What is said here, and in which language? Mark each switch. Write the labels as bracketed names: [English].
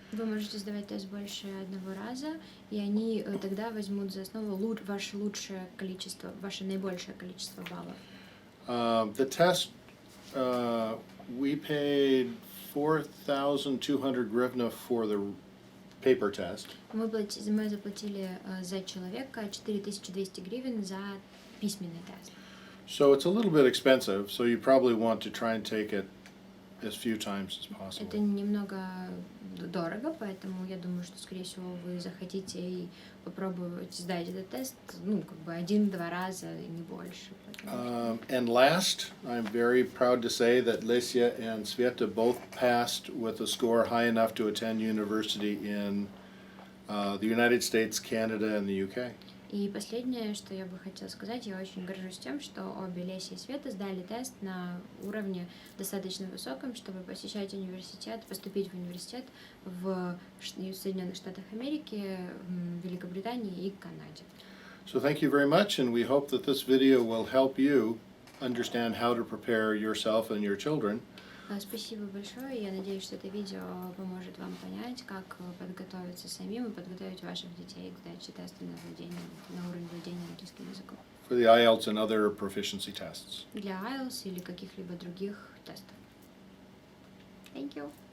[Russian] Вы можете сдавать тест больше одного раза, и они тогда возьмут за основу ваше лучшее количество, ваше наибольшее количество баллов. [English] The test, we paid 4,200 hryvnia for the paper test. [Russian] Мы заплатили за человека 4200 гривен за письменный тест. [English] So it's a little bit expensive, so you probably want to try and take it as few times as possible. [Russian] Это немного дорого, поэтому я думаю, что, скорее всего, вы захотите и попробовать сдать этот тест, как бы 1-2 раза и не больше. [English] And last, I'm very proud to say that Lesia and Sveta both passed with a score high enough to attend university in the United States, Canada, and the UK. [Russian] И последнее, что я бы хотела сказать, я очень горжусь тем, что обе Леся и Света сдали тест на уровне достаточно высоком, чтобы посещать университет, поступить в университет в Соединенных Штатах Америки, в Великобритании и Канаде. [English] So thank you very much, and we hope that this video will help you understand how to prepare yourself and your children. [Russian] Спасибо большое. Я надеюсь, что это видео поможет вам понять, как подготовиться самим и подготовить ваших детей к сдаче теста на уровень владения английским языком. [English] For the IELTS and other proficiency tests. [Russian] Для IELTS или каких-либо других тестов. [English] Thank you.